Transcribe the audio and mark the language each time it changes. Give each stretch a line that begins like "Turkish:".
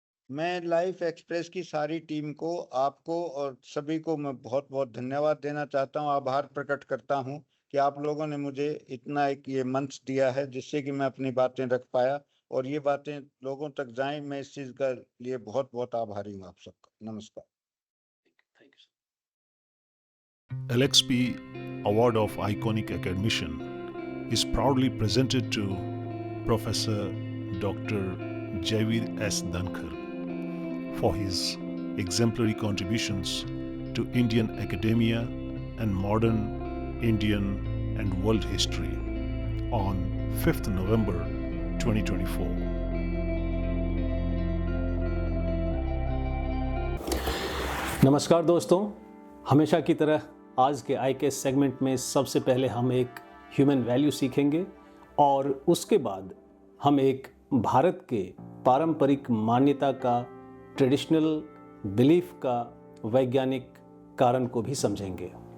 Hindi: मैं life express की सारी टीम को, आपको और सभी को मैं बहुत बहुत धन्यवाद देना चाहता हूं, आभार प्रकट करता हूं कि आप लोगों ने मुझे इतना एक ये मंच दिया है जिससे कि मैं अपनी बातें रख पाया और ये बातें लोगों तक जाएं। मैं इस चीज का लिए बहुत बहुत आभारी हूं आप सबका। नमस्कार।
English: Thank you. LXP Award of Iconic Academician is proudly presented to Professor Dr. Javid S. Dhankar for his exemplary contributions to Indian academia and modern Indian and world history on 5th November 2024.
Hindi: नमस्कार दोस्तों, हमेशा की तरह आज के आई के segment में सबसे पहले हम एक ह्यूमन वैल्यू सीखेंगे और उसके बाद हम एक भारत के पारंपरिक मान्यता का,
English: traditional belief
Hindi: का वैज्ञानिक कारण को भी समझेंगे।